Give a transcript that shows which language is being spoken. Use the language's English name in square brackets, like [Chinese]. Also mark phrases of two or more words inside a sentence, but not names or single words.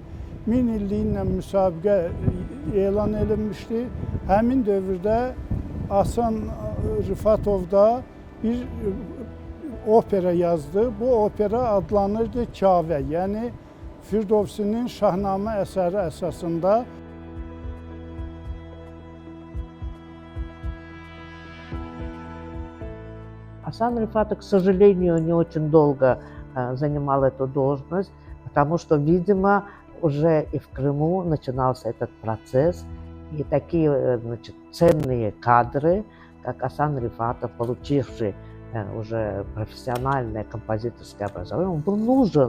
[Azerbaijani] 1000 illiyi ilə müsabiqə elan edilmişdi. Həmin dövrdə Asan Rifatov da bir opera yazdı. Bu opera adlanırdı Kavə, yəni Firdovsinin Şahnamə əsəri əsasında. [Russian] Асан Рифатов, к сожалению, не очень долго занимал эту должность, потому что, видимо, уже и в Крыму начинался этот процесс, и такие, значит, ценные кадры, как Асан Рифатов, получивший уже профессиональное композиторское образование, он был нужен.